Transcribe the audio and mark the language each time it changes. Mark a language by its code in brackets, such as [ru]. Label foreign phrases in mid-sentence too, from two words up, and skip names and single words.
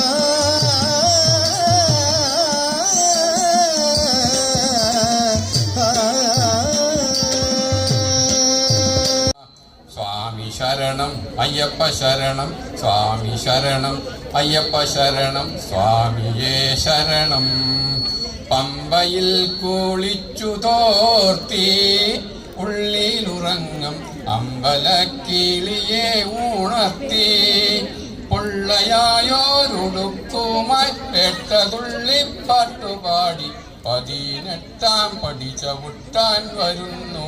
[ta] சுவாமி சரணம் ஐயப்ப சரணம் சுவாமி சரணம் ஐயப்ப சரணம் சுவாமியே சரணம் [ml] പമ്പയിൽ കുളിച്ചു തോർത്തി ഉള്ളിലുറങ്ങും അമ്പലക്കിളിയെ ഉണർത്തി പൊള്ളയായോരുടുക്കുമായി പെട്ടതുള്ളിപ്പാട്ടുപാടി 18 പടി ചവിട്ടാൻ വരുന്നു